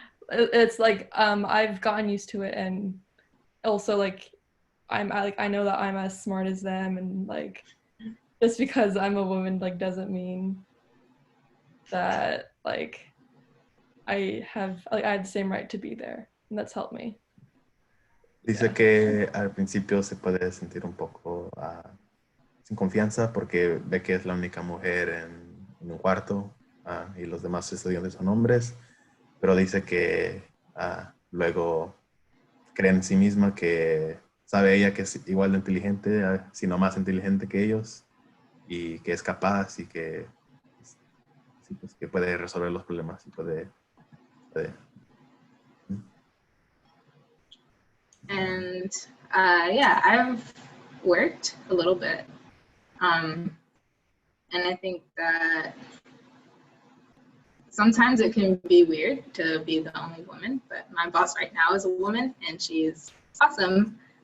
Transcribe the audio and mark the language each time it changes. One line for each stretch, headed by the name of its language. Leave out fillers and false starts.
English: it's like I've gotten used to it, and also like I know that I'm as smart as them, and like just because I'm a woman like doesn't mean that like I have the same right to be there, and that's helped me.
Spanish: Dice que al principio se puede sentir un poco sin confianza porque ve que es la única mujer en un cuarto y los demás estudiantes son hombres, pero dice que luego cree en sí misma, que sabe ella que es igual de inteligente, sino más inteligente que ellos, y que es capaz y que, sí, pues, que puede resolver los problemas y puede.
English: And yeah, I've worked a little bit. And I think that sometimes it can be weird to be the only woman, but my boss right now is a woman and she's awesome.